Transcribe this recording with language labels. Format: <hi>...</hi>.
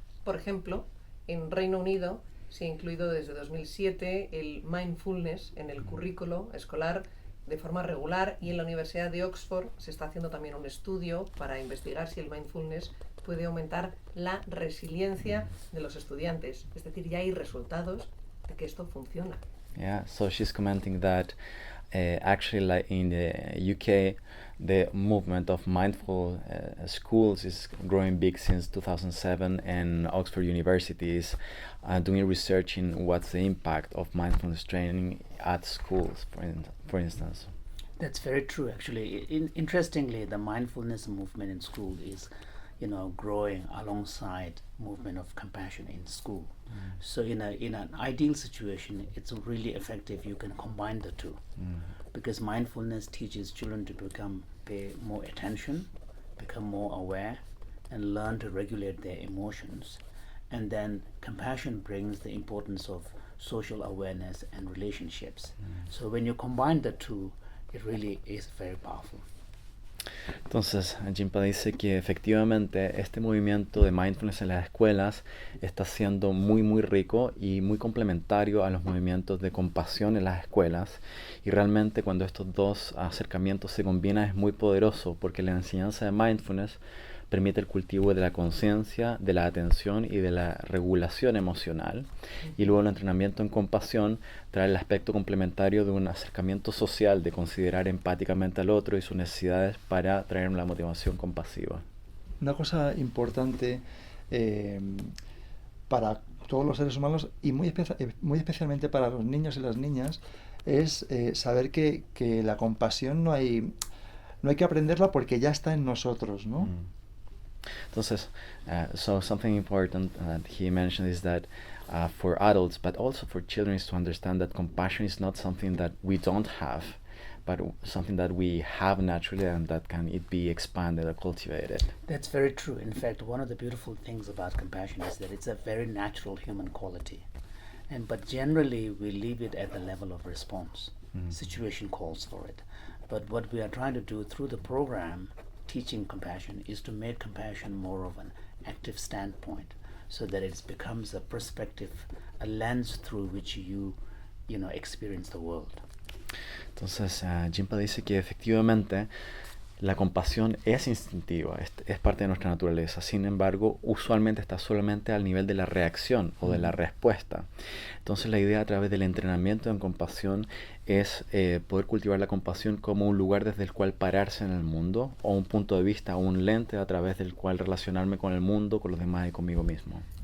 <es>Por ejemplo, en Reino Unido se ha incluido desde 2007 el mindfulness en el currículo escolar de forma regular, y en la Universidad de Oxford se está haciendo también un estudio para investigar si el mindfulness puede aumentar la resiliencia de los estudiantes. Es decir, ya hay resultados de que esto funciona.</es> <en>Yeah, so she's commenting that actually, like in the UK, the movement of mindful schools is growing big since 2007, and Oxford University is doing research in what's the impact of mindfulness training at schools, for instance. That's very true, actually. Interestingly, the mindfulness movement in school is growing alongside movement of compassion in school. So in an ideal situation, it's really effective. You can combine the two, because mindfulness teaches children to pay more attention, become more aware, and learn to regulate their emotions. And then compassion brings the importance of social awareness and relationships. So when you combine the two, it really is very powerful.</en> <es>Entonces, Jinpa dice que efectivamente este movimiento de mindfulness en las escuelas está siendo muy muy rico y muy complementario a los movimientos de compasión en las escuelas, y realmente cuando estos dos acercamientos se combinan es muy poderoso, porque la enseñanza de mindfulness permite el cultivo de la conciencia, de la atención y de la regulación emocional. Y luego el entrenamiento en compasión trae el aspecto complementario de un acercamiento social, de considerar empáticamente al otro y sus necesidades para traer la motivación compasiva. Una cosa importante eh, para todos los seres humanos y muy especialmente para los niños y las niñas es saber que la compasión no hay que aprenderla porque ya está en nosotros, ¿no? Entonces,</es> <en>so something important that he mentioned is that for adults, but also for children, is to understand that compassion is not something that we don't have, but something that we have naturally and that can it be expanded or cultivated. That's very true. In fact, one of the beautiful things about compassion is that it's a very natural human quality. But generally we leave it at the level of response. Situation calls for it. But what we are trying to do through the program, teaching compassion, is to make compassion more of an active standpoint, so that it becomes a perspective, a lens through which you experience the world.</en> <es>Entonces, Jinpa dice que efectivamente la compasión es instintiva, es parte de nuestra naturaleza. Sin embargo, usualmente está solamente al nivel de la reacción o de la respuesta. Entonces, la idea a través del entrenamiento en compasión es poder cultivar la compasión como un lugar desde el cual pararse en el mundo, o un punto de vista, o un lente a través del cual relacionarme con el mundo, con los demás y conmigo mismo.</es>